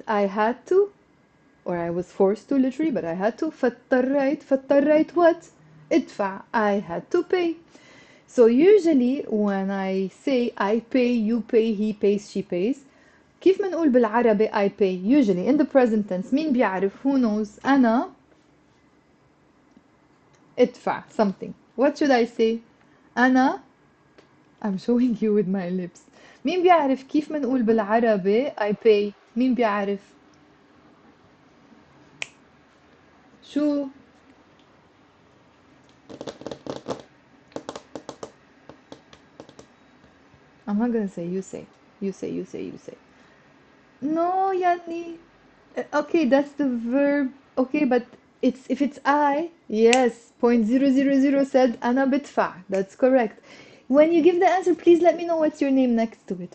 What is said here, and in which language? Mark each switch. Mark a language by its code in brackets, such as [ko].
[en] I had to, or I was forced to literally, but I had to. فاضطريت. [ar] فاضطريت what? [en] ادفع. I had to pay. So usually when I say I pay, you pay, he pays, she pays, [ar] كيف ما نقول بالعربي [en] I pay? Usually in the present tense. [ar] مين بيعرف? [en] Who knows? [ar] أنا ادفع something. [en] What should I say? أنا, I'm showing you with my lips. [ar] مين بيعرف كيف ما نقول بالعربي [en] I pay? [ar] مين بيعرف؟ شو؟ [en] I'm not gonna say. You say. You say. You say. You say. No, Yani. Okay, that's the verb. Okay, but it's if it's I. Yes. 0.000 said [ar] أنا بدفع. [en] That's correct. When you give the answer, please let me know what's your name next to it.